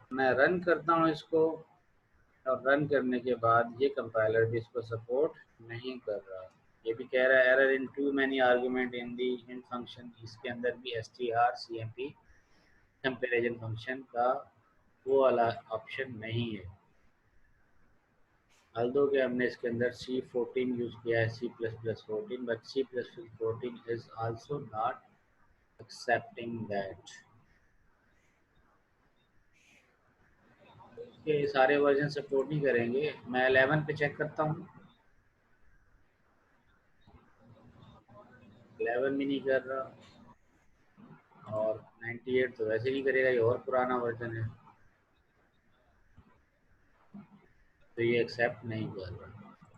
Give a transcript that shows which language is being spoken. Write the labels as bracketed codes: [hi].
[hi] मैं रन करता हूँ इसको और रन करने के बाद ये कंपाइलर भी इसको सपोर्ट नहीं कर रहा। ये भी कह रहा है [en] Error in too many argument in the in function. [hi] इसके अंदर भी strcmp कंपैरिजन फंक्शन का वो वाला ऑप्शन नहीं है। although कि हमने इसके अंदर C14 यूज किया है, C++14, [en] but C++14 is also not accepting that। [hi] इसके सारे वर्जन सपोर्ट नहीं करेंगे। मैं 11 पे चेक करता हूँ, 11 भी नहीं कर रहा और 98 तो वैसे नहीं करेगा, ये और पुराना वर्जन है तो ये एक्सेप्ट नहीं कर रहा।